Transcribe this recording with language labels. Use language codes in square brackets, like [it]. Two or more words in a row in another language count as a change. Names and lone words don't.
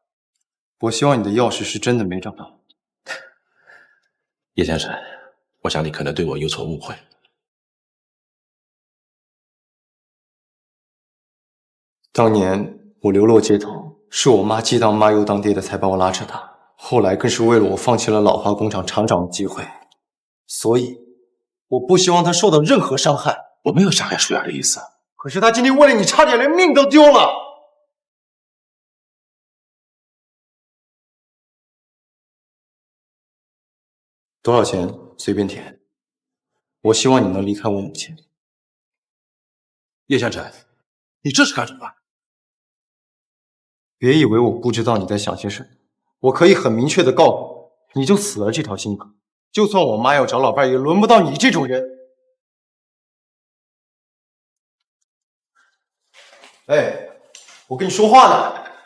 [zh] 我希望你的鑰匙是真的沒找到。葉先生，我想你可能對我有所誤會。當年我流落街頭，是我媽既當媽又當爹的才把我拉扯大，後來更是為了我放棄了老化工廠廠長的機會，所以我不希望她受到任何傷害。我沒有傷害舒雅的意思，可是她今天為了你差點連命都丟了。多少錢隨便填，我希望你能離開我母親。葉先生，你這是幹什麼？別以為我不知道你在想些什麼，我可以很明確的告訴你，你就死了這條心吧。就算我媽要找老伴，也輪不到你這種人。哎，我跟你說話呢。